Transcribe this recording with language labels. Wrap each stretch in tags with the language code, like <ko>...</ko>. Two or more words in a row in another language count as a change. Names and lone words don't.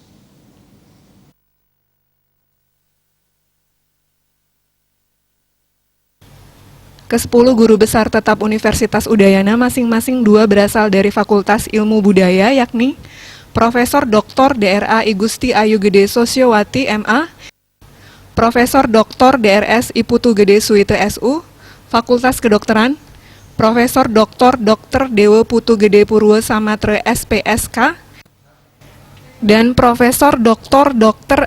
<id>Ke-10 guru besar tetap Universitas Udayana masing-masing 2 berasal dari Fakultas Ilmu Budaya, yakni Profesor Dr. DRA Igusti Ayu Gede Sosiowati MA, Profesor Dr. DRS Iputu Gede Suite SU, Fakultas Kedokteran, Profesor Dr. Dewo Putu Gede Purwo Samatre SPSK, dan Profesor Dr.</id>